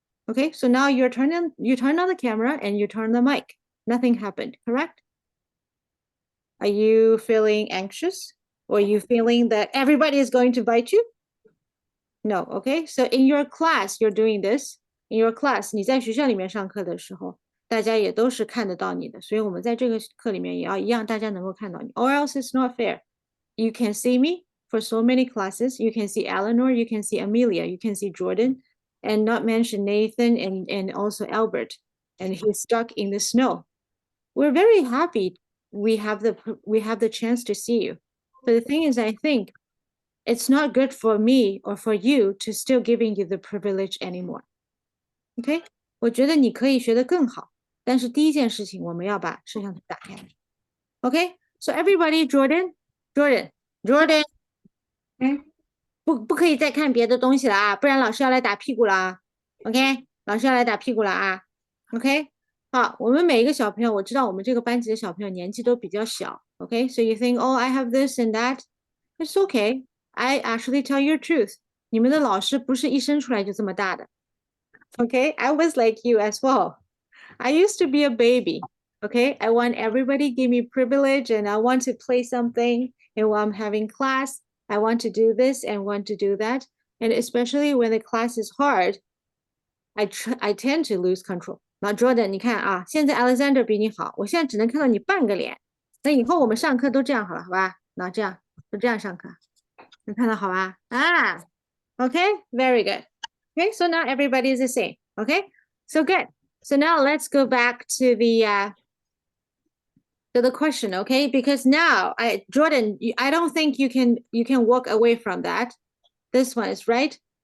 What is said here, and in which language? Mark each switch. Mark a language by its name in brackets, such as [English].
[English] Okay, so now you turn on the camera and you turn the mic. Nothing happened, correct? Are you feeling anxious? Or are you feeling that everybody is going to bite you? No, okay. So in your class, you're doing this. In your class, [Chinese] 你在学校里面上课的时候，大家也都是看得到你的，所以我们在这个课里面也要一样，大家能够看到你。 [English] Or else it's not fair. You can see me for so many classes. You can see Eleanor, you can see Amelia, you can see Jordan, and not mention Nathan and also Albert. And he's stuck in the snow. We're very happy we have the chance to see you. But the thing is, I think it's not good for me or for you to still giving you the privilege anymore. Okay? [Chinese] 我觉得你可以学得更好，但是第一件事情我们要把摄像头打开。 [English] Okay? So everybody, [Chinese] Jordan, 不可以再看别的东西了啊，不然老师要来打屁股了啊。 OK？ 老师要来打屁股了啊。OK？好，我们每一个小朋友，我知道我们这个班级的小朋友年纪都比较小。 [English] OK? So you think, oh, I have this and that. It's okay. I actually tell you the truth. [Chinese] 你们的老师不是一生出来就这么大的。 [English] Okay? I was like you as well. I used to be a baby. Okay? I want everybody give me privilege and I want to play something. And while I'm having class, I want to do this and want to do that. And especially when the class is hard, I tend to lose control. [Chinese] 那 Jordan， 你看啊，现在 Alexander 比你好，我现在只能看到你半个脸。那以后我们上课都这样好了，好吧？那这样就这样上课，能看到好吧？啊 [English] ，Okay, very good. Okay, so now everybody is the same. Okay, so good. So now let's go back to the question, okay? Because now, Jordan, I don't think you can walk away from that. This one is right.